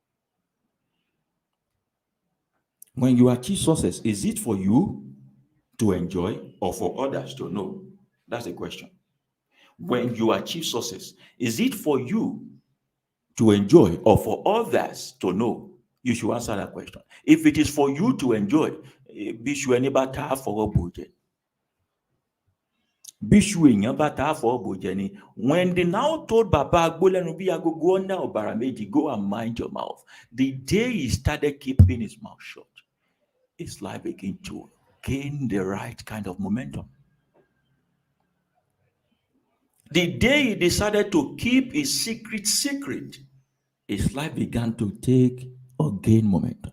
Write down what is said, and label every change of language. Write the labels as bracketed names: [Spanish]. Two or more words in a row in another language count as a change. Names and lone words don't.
[English] When you achieve success, is it for you to enjoy or for others to know? That's the question. When you achieve success, is it for you to enjoy or for others to know? You should answer that question. If it is for you to enjoy, [Yoruba] bishu eni ba ta fọwọ́ bòjẹ́. Bishu èèyàn bá ta fọwọ́ bòjẹ́ ni. [English] When they now told Baba Agbolenu [Yoruba] bi agogo [English] under Obara-Meji, go and mind your mouth. The day he started keeping his mouth shut, his life began to gain the right kind of momentum. The day he decided to keep his secret, his life began to take or gain momentum.